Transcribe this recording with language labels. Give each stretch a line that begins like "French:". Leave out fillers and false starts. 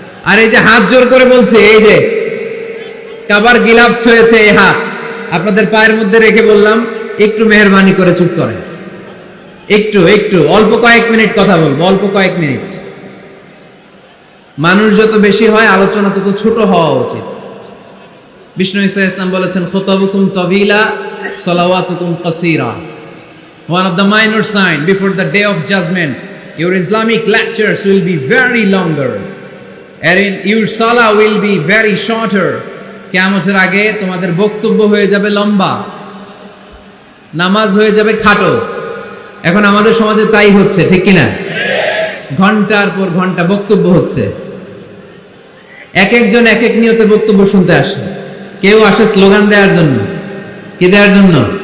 Bangla: আর এই যে হাত জোর করে বলছে, এই যে কাবার গিলাফস হয়েছে, এই হাত আপনাদের পায়ের মধ্যে রেখে বললাম, একটু মেহেরবানি করে চুপ করেন, একটু একটু অল্প কয়েক মিনিট কথা বলবো, অল্প কয়েক মিনিট। মানুষ যত বেশি হয়, আলোচনা তত ছোট হওয়া উচিত। বিষ্ণু ঈসা ইসলাম বলেছেন,
Arabic: খুতাবুকুম তাবিলা, সালাওয়াতুকুম কাসীরা।
English: One of the minor sign before the day of judgment, your Islamic lectures will be very longer, and your salah will be very shorter.
Bangla: কিয়ামতের আগে তোমাদের বক্তব্য হয়ে যাবে লম্বা, নামাজ হয়ে যাবে খাটো। এখন আমাদের সমাজে তাই হচ্ছে, ঠিক কিনা? ঘন্টার পর ঘন্টা বক্তব্য হচ্ছে। এক একজন এক এক নিয়তে বক্তব্য শুনতে আসে। কেউ আসে স্লোগান দেওয়ার জন্য, কি দেওয়ার জন্য?